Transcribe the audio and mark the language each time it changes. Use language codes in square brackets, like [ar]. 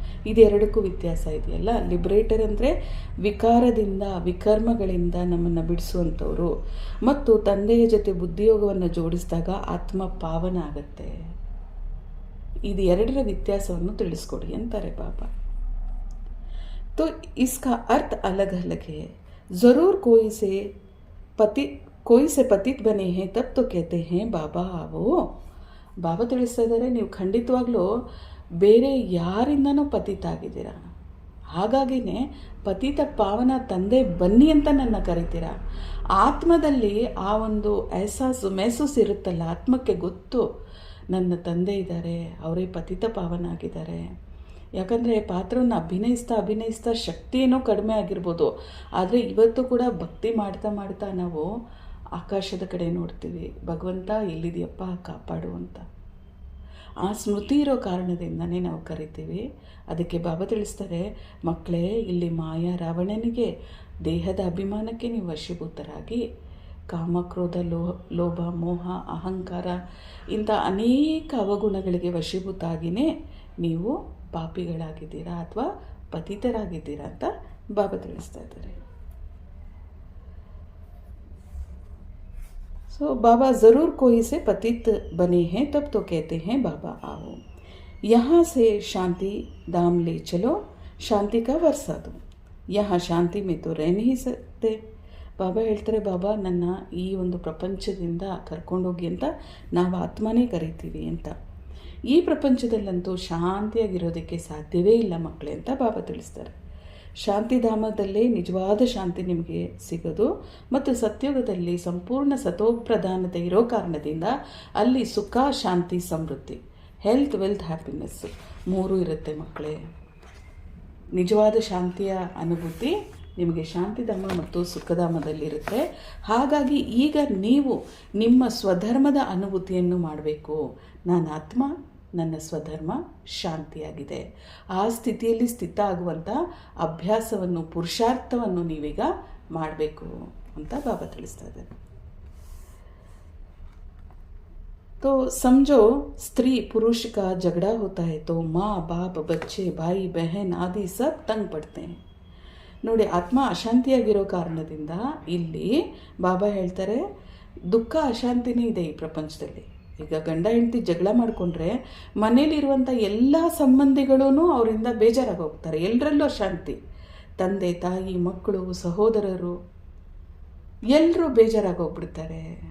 [kn] ಇದೆರಡಕ್ಕೂ ವ್ಯತ್ಯಾಸ ಇದೆಯಲ್ಲ. ಲಿಬ್ರೇಟರ್ ಅಂದರೆ ವಿಕಾರದಿಂದ, ವಿಕರ್ಮಗಳಿಂದ ನಮ್ಮನ್ನು ಬಿಡಿಸುವಂಥವ್ರು, ಮತ್ತು ತಂದೆಯ ಜೊತೆ ಬುದ್ಧಿಯೋಗವನ್ನು ಜೋಡಿಸಿದಾಗ ಆತ್ಮ ಪಾವನ ಆಗುತ್ತೆ. ಇದು ಎರಡರ ವ್ಯತ್ಯಾಸವನ್ನು ತಿಳಿಸ್ಕೊಡಿ ಅಂತಾರೆ ಬಾಬಾ. [hi] तो इसका अर्थ अलग अलग है. ज़रूर कोई से पतित बने हैं तब तो कहते हैं बाबा आवो. [kn] ಬಾಬಾ ತಿಳಿಸ್ತಾ ಇದ್ದಾರೆ, ನೀವು ಖಂಡಿತವಾಗ್ಲೂ ಬೇರೆ ಯಾರಿಂದನೂ ಪತಿತ ಆಗಿದ್ದೀರಾ, ಹಾಗಾಗಿನೇ ಪತಿತ ಪಾವನ ತಂದೆ ಬನ್ನಿ ಅಂತ ನನ್ನ ಕರಿತೀರಾ. ಆತ್ಮದಲ್ಲಿ ಆ ಒಂದು ಮೆಹಸೂಸ್ ಇರುತ್ತಲ್ಲ, ಆತ್ಮಕ್ಕೆ ಗೊತ್ತು ನನ್ನ ತಂದೆ ಇದ್ದಾರೆ, ಅವರೇ ಪತಿತ ಪಾವನ ಆಗಿದ್ದಾರೆ. ಯಾಕಂದರೆ ಪಾತ್ರವನ್ನು ಅಭಿನಯಿಸ್ತಾ ಶಕ್ತಿ ಏನೋ ಕಡಿಮೆ ಆಗಿರ್ಬೋದು, ಆದರೆ ಇವತ್ತು ಕೂಡ ಭಕ್ತಿ ಮಾಡ್ತಾ ನಾವು ಆಕಾಶದ ಕಡೆ ನೋಡ್ತೀವಿ, ಭಗವಂತ ಎಲ್ಲಿದೆಯಪ್ಪ ಕಾಪಾಡು ಅಂತ. ಆ ಸ್ಮೃತಿ ಇರೋ ಕಾರಣದಿಂದನೇ ನಾವು ಕರಿತೀವಿ. ಅದಕ್ಕೆ ಬಾಬಾ ತಿಳಿಸ್ತಾರೆ, ಮಕ್ಕಳೇ, ಇಲ್ಲಿ ಮಾಯಾ ರಾವಣನಿಗೆ ದೇಹದ ಅಭಿಮಾನಕ್ಕೆ ನೀವು ವಶೀಭೂತರಾಗಿ ಕಾಮ, ಕ್ರೋಧ, ಲೋಭ, ಮೋಹ, ಅಹಂಕಾರ ಇಂಥ ಅನೇಕ ಅವಗುಣಗಳಿಗೆ ವಶೀಭೂತ ಆಗಿಯೇ ನೀವು ಪಾಪಿಗಳಾಗಿದ್ದೀರಾ ಅಥವಾ ಪತಿತರಾಗಿದ್ದೀರಾ ಅಂತ ಬಾಬಾ ತಿಳಿಸ್ತಾ ಇದ್ದಾರೆ. [hi] सो बाबा ज़रूर कोई से पतित बने हैं तब तो कहते हैं बाबा आओ. यहाँ से शांति धाम ले चलो, शांति का वर्षा दो. यहाँ ಶಾಂತಿ में तो रह नहीं सकते. [kn] ಬಾಬಾ ಹೇಳ್ತಾರೆ, ಬಾಬಾ ನನ್ನ ಈ ಒಂದು ಪ್ರಪಂಚದಿಂದ ಕರ್ಕೊಂಡೋಗಿ ಅಂತ ನಾವು ಆತ್ಮನೇ ಕರಿತೀವಿ ಅಂತ. ಈ ಪ್ರಪಂಚದಲ್ಲಂತೂ ಶಾಂತಿಯಾಗಿರೋದಕ್ಕೆ ಸಾಧ್ಯವೇ ಇಲ್ಲ ಮಕ್ಕಳೇ ಅಂತ ಬಾಬಾ ತಿಳಿಸ್ತಾರೆ. ಶಾಂತಿಧಾಮದಲ್ಲೇ ನಿಜವಾದ ಶಾಂತಿ ನಿಮಗೆ ಸಿಗೋದು, ಮತ್ತು ಸತ್ಯುಗದಲ್ಲಿ ಸಂಪೂರ್ಣ ಸತೋಪ್ರಧಾನತೆ ಇರೋ ಕಾರಣದಿಂದ ಅಲ್ಲಿ ಸುಖ, ಶಾಂತಿ, ಸಮೃದ್ಧಿ, ಹೆಲ್ತ್, ವೆಲ್ತ್, ಹ್ಯಾಪಿನೆಸ್ಸು ಮೂರೂ ಇರುತ್ತೆ ಮಕ್ಕಳೇ. ನಿಜವಾದ ಶಾಂತಿಯ ಅನುಭೂತಿ ನಿಮಗೆ ಶಾಂತಿಧಾಮ ಮತ್ತು ಸುಖಧಾಮದಲ್ಲಿರುತ್ತೆ. ಹಾಗಾಗಿ ಈಗ ನೀವು ನಿಮ್ಮ ಸ್ವಧರ್ಮದ ಅನುಭೂತಿಯನ್ನು ಮಾಡಬೇಕು. ನಾನು ಆತ್ಮ, ನನ್ನ ಸ್ವಧರ್ಮ ಶಾಂತಿಯಾಗಿದೆ. ಆ ಸ್ಥಿತಿಯಲ್ಲಿ ಸ್ಥಿತ ಆಗುವಂಥ ಅಭ್ಯಾಸವನ್ನು, ಪುರುಷಾರ್ಥವನ್ನು ನೀವೀಗ ಮಾಡಬೇಕು ಅಂತ ಬಾಬಾ ತಿಳಿಸ್ತಾ ಇದ್ದಾರೆ. [hi] तो समझो स्त्री पुरुष का झगड़ा होता है तो माँ बाप बच्चे भाई बहन आदि सब तंग पड़ते हैं. [kn] ನೋಡಿ, ಆತ್ಮ ಅಶಾಂತಿಯಾಗಿರೋ ಕಾರಣದಿಂದ ಇಲ್ಲಿ ಬಾಬಾ ಹೇಳ್ತಾರೆ ದುಃಖ ಅಶಾಂತಿನೇ ಇದೆ ಈ ಪ್ರಪಂಚದಲ್ಲಿ. ಈಗ ಗಂಡ ಹೆಂಡತಿ ಜಗಳ ಮಾಡಿಕೊಂಡ್ರೆ ಮನೇಲಿರುವಂಥ ಎಲ್ಲ ಸಂಬಂಧಿಗಳೂ ಅವರಿಂದ ಬೇಜಾರಾಗಿ ಹೋಗ್ತಾರೆ. ಎಲ್ಲರಲ್ಲೂ ಅಶಾಂತಿ. ತಂದೆ ತಾಯಿ ಮಕ್ಕಳು ಸಹೋದರರು ಎಲ್ಲರೂ ಬೇಜಾರಾಗಿ ಹೋಗ್ಬಿಡ್ತಾರೆ.